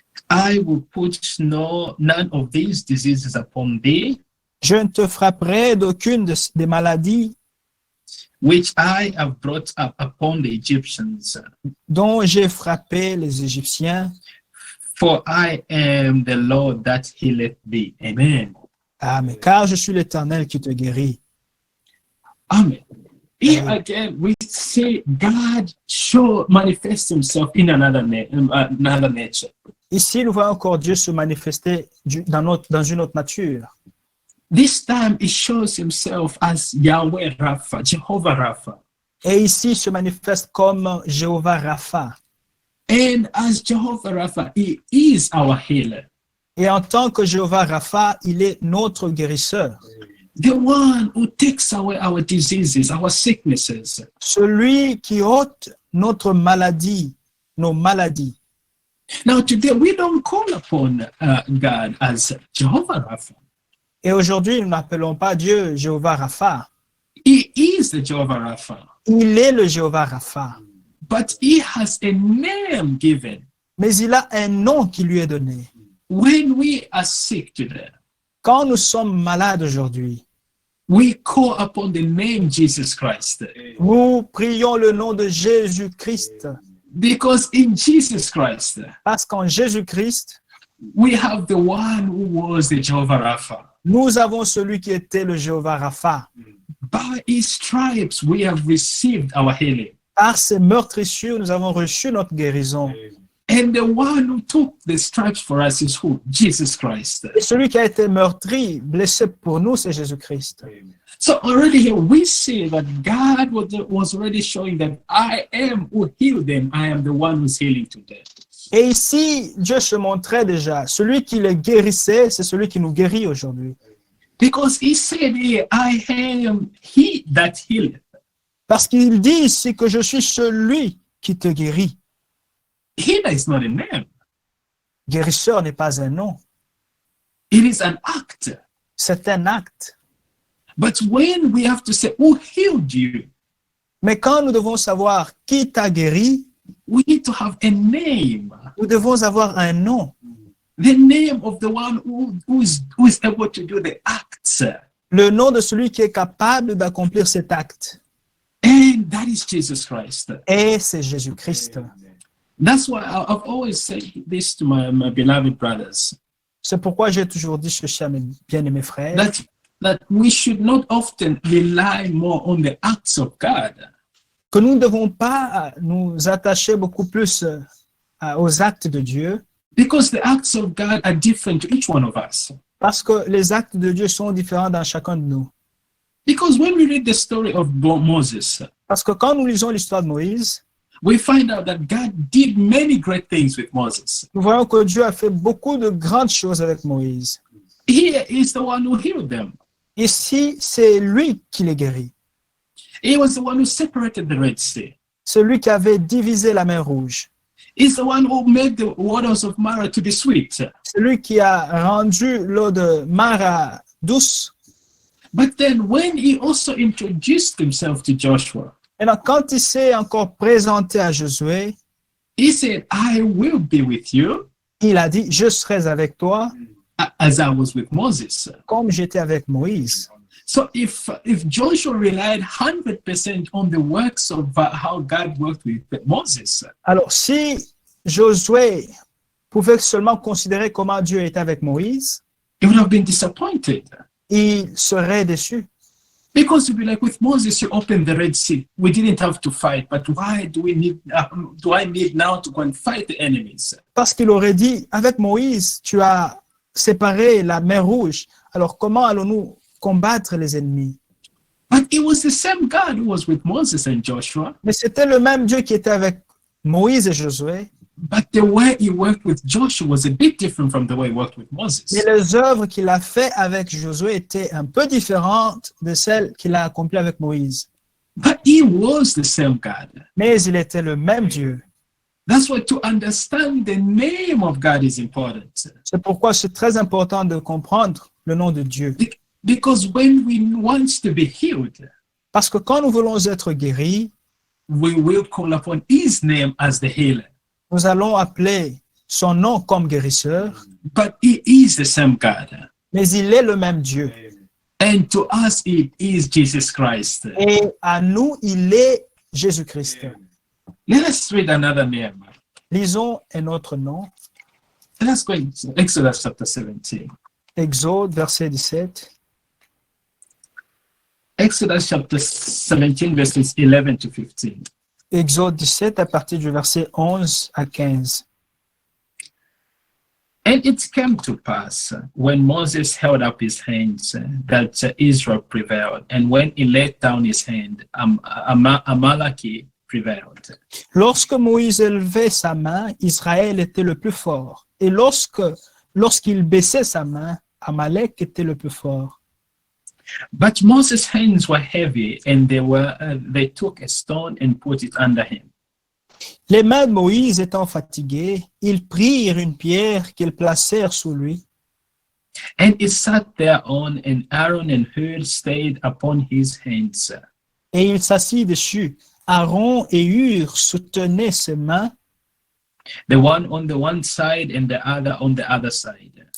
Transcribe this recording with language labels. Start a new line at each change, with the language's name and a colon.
English: I will put none of these diseases upon thee,
French: je ne te frapperai d'aucune des maladies
English: which I have brought up upon the Egyptians,
French: dont j'ai frappé les Égyptiens.
English: for I am the Lord that healeth thee. Amen. Amen.
French: Car je suis l'Éternel qui te guérit. Amen.
English: Here again, we see God manifest himself in another nature.
French: Ici, nous voyons encore Dieu se manifester dans une autre nature.
English: This time, he shows himself as Yahweh Rapha, Jehovah Rapha.
French: Et ici, il se manifeste comme Jéhovah Rapha.
English: And as Jehovah Rapha, he is our healer.
French: Et en tant que Jéhovah Rapha, il est notre guérisseur.
English: The one who takes away our diseases, our sicknesses.
French: Celui qui ôte notre maladie, nos maladies.
English: Now today, we don't call upon God as Jehovah Rapha.
French: Et aujourd'hui, nous n'appelons pas Dieu Jéhovah Rapha.
English: He is the Jehovah Rapha.
French: Il est le Jéhovah Rapha.
English: But he has a name given.
French: Mais il a un nom qui lui est donné.
English: When we are sick today,
French: Quand nous sommes malades aujourd'hui,
English: we call upon the name Jesus Christ.
French: nous prions le nom de Jésus-Christ.
English: Because in Jesus Christ,
French: Parce qu'en Jésus-Christ,
English: we have the one who was the Jehovah Rapha.
French: nous avons celui qui était le Jéhovah Rapha.
English: By his stripes, we have received our healing.
French: Par ses meurtrissures, nous avons reçu notre guérison.
English: And the one who took the stripes for us is who? Jesus Christ.
French: Et celui qui a été meurtri, blessé pour nous, c'est Jésus-Christ.
English: So already here we see that God was already showing that I am who healed them. I am the one who's healing today.
French: Et ici, Dieu se montrait déjà. Celui qui les guérissait, c'est celui qui nous guérit aujourd'hui.
English: Because he said, "Hey, I am he that healeth."
French: Parce qu'il dit ici que je suis celui qui te guérit.
English: Healer is not a name.
French: Guérisseur n'est pas un nom,
English: It is an act.
French: c'est un acte.
English: But when we have to say, who healed you?
French: Mais quand nous devons savoir qui t'a guéri,
English: We need to have a name.
French: nous devons avoir un nom.
English: The name of the one who is able to do the acts.
French: Le nom de celui qui est capable d'accomplir cet acte.
English: And that is Jesus Christ.
French: Et c'est Jésus-Christ.
English: That's why I've always said this to my beloved brothers.
French: C'est pourquoi j'ai toujours dit ceci à mes bien-aimés frères,
English: That we should not often rely more on the acts of God.
French: que nous ne devons pas nous attacher beaucoup plus aux actes de Dieu,
English: Because the acts of God are different to each one of us.
French: parce que les actes de Dieu sont différents dans chacun de nous.
English: Because when we read the story of Moses,
French: Parce que quand nous lisons l'histoire de Moïse,
English: we find out that God did many great things with Moses.
French: nous voyons que Dieu a fait beaucoup de grandes choses avec Moïse.
English: He is the one who healed them.
French: Ici, c'est lui qui les guérit.
English: He was the one who separated the Red Sea.
French: C'est lui qui avait divisé la mer Rouge.
English: He's the one who made the waters of Mara to be sweet.
French: C'est lui qui a rendu l'eau de Mara douce.
English: But then when he also introduced himself to Joshua,
French: Et donc, quand il s'est encore présenté à Josué,
English: he said, I will be with you
French: il a dit, je serai avec toi
English: as I was with Moses.
French: comme j'étais avec Moïse.
English: So if Joshua relied 100% on the works of how God worked with Moses,
French: Alors, si Josué pouvait seulement considérer comment Dieu était avec Moïse,
English: he would have been disappointed.
French: il serait déçu.
English: Because you'd be like, with Moses, you opened the Red Sea. We didn't have to fight, but why do I need now to go and fight the enemies?
French: Parce qu'il aurait dit, avec Moïse, tu as séparé la mer Rouge. Alors, comment allons-nous combattre les ennemis?
English: But it was the same God who was with Moses and Joshua,
French: Mais c'était le même Dieu qui était avec Moïse et Josué.
English: but the way he worked with Joshua was a bit different from the way he worked with Moses.
French: Mais les œuvres qu'il a fait avec Josué étaient un peu différentes de celles qu'il a accomplies avec Moïse.
English: But he was the same God.
French: Mais il était le même Dieu.
English: That's why to understand the name of God is important.
French: C'est pourquoi c'est très important de comprendre le nom de Dieu.
English: Because when we want to be healed,
French: Parce que quand nous voulons être guéris,
English: we will call upon his name as the healer.
French: nous allons appeler son nom comme guérisseur,
English: But he is the same God.
French: mais il est le même Dieu.
English: And to us, it is Jesus Christ.
French: Et à nous, il est Jésus-Christ.
English: Let us read another name.
French: Lisons un autre nom,
English: Let's go into Exodus chapter 17.
French: Exode, verset 17.
English: Exodus chapter 17, verses 11 to 15.
French: Exode 17 à partir du verset 11 à 15.
English: And it came to pass when Moses held up his hands that Israel prevailed, and when he laid down his hand, Amalek prevailed.
French: Lorsque Moïse élevait sa main, Israël était le plus fort. Et lorsqu'il baissait sa main, Amalek était le plus fort.
English: But Moses' hands were heavy, and they took a stone and put it under him.
French: Les mains de Moïse étant fatiguées, ils prirent une pierre qu'ils placèrent sous lui.
English: And it sat thereon, and Aaron and Hur stayed upon his hands.
French: Et il s'assit dessus. Aaron et Hur soutenaient ses mains,
English: The one on the one side and the other on the other side.